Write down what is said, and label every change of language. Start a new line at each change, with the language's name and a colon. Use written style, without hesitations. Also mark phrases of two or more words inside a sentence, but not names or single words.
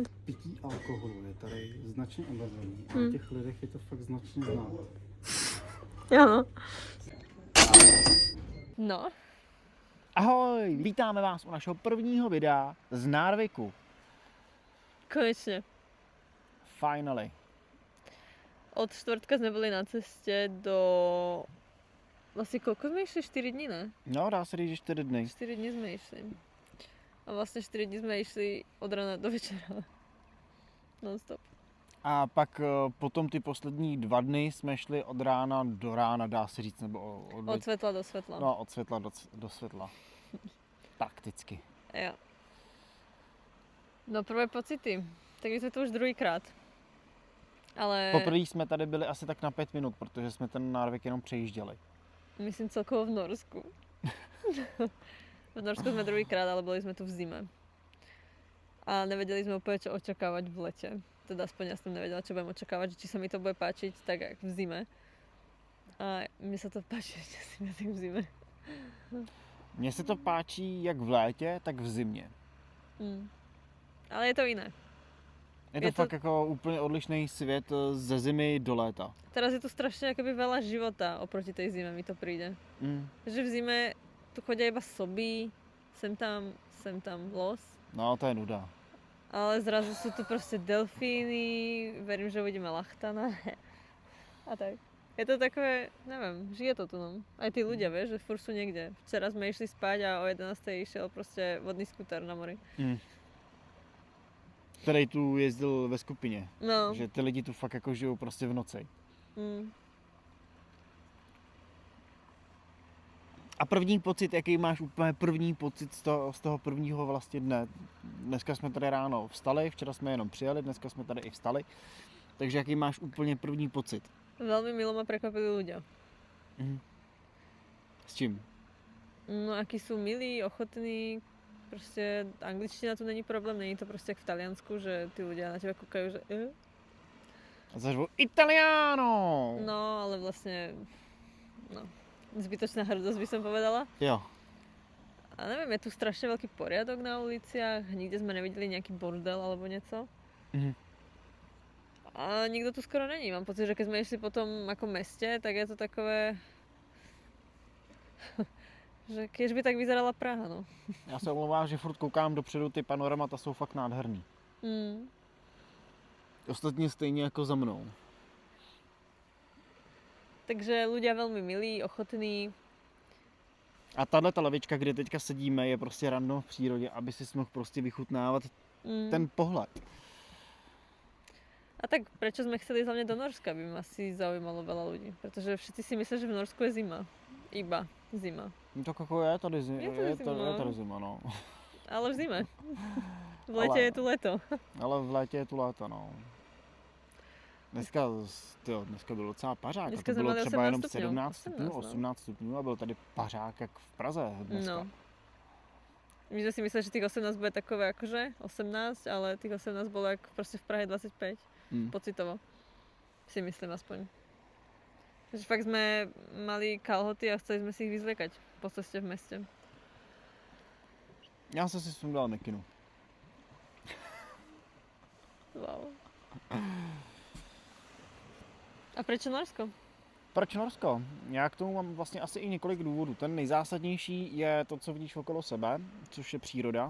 Czech: Pití alkoholu je tady značně omezený a na těch lidech je to fakt značně znát.
Slovak: Áno. No,
Czech: Ahoj, vítáme vás u našeho prvního videa z Narviku.
Slovak: konečne. Finally. Od štvrtka sme boli na ceste do... Vlastne koľko sme išli? 4 dní, ne?
Czech: No, dá se říct, že 4 dny.
Slovak: 4 dní sme išli. A vlastne 4 dní sme išli od rána do večera. Non-stop.
Czech: A pak potom ty poslední 2 dny jsme šli od rána do rána, dá se říct, nebo
Slovak: Od svetla do svetla.
Czech: No, od světla do světla. Takticky.
Slovak: Jo. No prvé pocity. Tak je to už druhýkrát. Ale
Czech: Poprvé jsme tady byli asi tak na 5 minut, protože jsme ten Narvik jenom přejížděli.
Slovak: myslím celkovo v Norsku. V Norsku sme druhýkrát, ale boli sme tu v zime. A nevedeli sme úplne, čo očakávať v lete. Teda aspoň ja som nevedela, čo budem očakávať, že či sa mi to bude páčiť tak, jak v zime. A mne sa to páči ešte asi viac jak v zime.
Czech: Mně se to páčí jak v létě, tak v zimě.
Slovak: Ale je to iné. Je to Je to-
Czech: fakt jako úplně odlišný svět ze zimy do léta.
Slovak: Teraz je tu strašne akoby veľa života oproti tej zime, mi to príde. Že v zime tu chodia iba soby, sem tam los. No, to je nuda. Ale zrazu sú tu proste delfíny, verím, že uvidíme lachtana. A tak. Je to takové, neviem, žije to tu, no. Aj tí ľudia, vieš, že furt sú niekde. Včera sme išli spať a o 11. išiel proste vodný skúter na mori.
Czech: Který tu jezdil ve skupině. No. Že ty lidi tu fakt jako žijou prostě v noci. A první pocit, jaký máš úplně první pocit z toho prvního vlastně dne? Dneska jsme tady ráno vstali, včera jsme jenom přijeli, dneska jsme tady i vstali. Takže jaký máš úplně první pocit?
Slovak: Veľmi milo ma prekvapili ľudia. S čím? No, akí sú milí, ochotní. Proste angličtina tu není problém, není to proste jak v Taliansku, že tí ľudia na teba kúkajú, že A zažvu Italiano! No, ale vlastne, no, zbytočná hrdosť by som povedala. Jo. A neviem, je tu strašne veľký poriadok na uliciach, nikde sme nevideli nejaký bordel alebo niečo. A nikto tu skoro není. Mám pocit, že keď sme išli po tom ako meste, tak je to takové... že keď by tak vyzerala Praha, no.
Czech: Já se omlouvám, že furt koukám dopředu, ty panoramata jsou fakt nádherný. Ostatně stejně jako za mnou.
Slovak: Takže ľudia veľmi milí, ochotní.
Czech: A tahle ta lavička, kde teďka sedíme, je prostě random v přírodě, aby si mohl prostě vychutnávat ten pohled.
Slovak: A tak prečo sme chceli ísť hlavne do Norska, by ma asi zaujímalo veľa ľudí. Pretože všetci si myslia, že v Norsku je zima. Iba zima.
Czech: No tak jako je tady zima, Je tady zima, no.
Slovak: Ale v zime. V lete je tu leto.
Czech: Ale v létě je tu léto, no. Dneska bylo docela pařák. Dneska A to jsme bylo měli třeba jenom 18 stupňů, 17 stupňů, 18, no. 18 stupňů a byl tady pařák jak v Praze dneska. No.
Slovak: My sme si mysleli, že tých 18 bude takové akože 18, ale tých 18 bolo ako proste v Prahe 25. Pocitovo. Si myslím aspoň. Takže fakt sme mali kalhoty a chceli sme si ich vyzliekať po ceste v meste.
Czech: Já jsem si sundal mikinu.
Slovak: Wow. A prečo Norsko?
Czech: Proč Norsko? Já k tomu mám vlastně asi i několik důvodů. Ten nejzásadnější je to, co vidíš okolo sebe, což je příroda.